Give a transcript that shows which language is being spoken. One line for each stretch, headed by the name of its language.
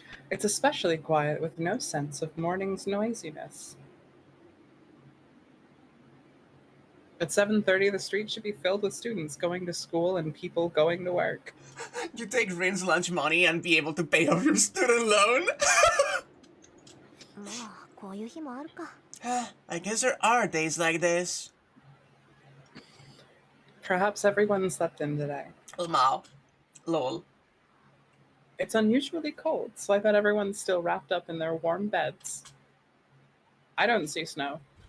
English: It's especially quiet with no sense of morning's noisiness. At 7:30, the street should be filled with students going to school and people going to work. You take Rin's lunch money and be able to pay off your student loan?
Japanese: まあ、こういう日もあるか。
English: I guess there are days like this. Perhaps everyone slept in today. Mao. Lol. It's unusually cold, so I bet everyone's still wrapped up in their warm beds. I don't see snow.